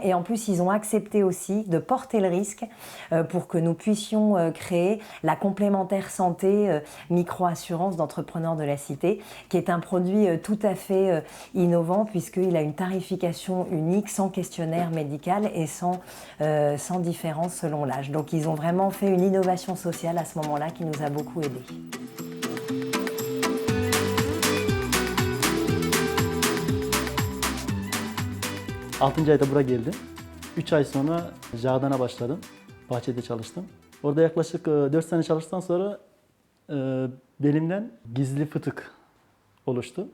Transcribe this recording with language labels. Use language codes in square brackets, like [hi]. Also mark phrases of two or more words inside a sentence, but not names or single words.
[fr] Et en plus, ils ont accepté aussi de porter le risque pour que nous puissions créer la complémentaire santé micro-assurance d'Entrepreneurs de la Cité, qui est un produit tout à fait innovant puisqu'il a une tarification unique, sans questionnaire médical et sans différence selon l'âge. Donc ils ont vraiment fait une innovation sociale à ce moment-là qui nous a beaucoup aidés. [tr] Altıncı ayda buraya geldim. 3 ay sonra Jardin'a başladım. Bahçede çalıştım. Orada yaklaşık 4 sene çalıştıktan sonra belimden gizli fıtık oluştu.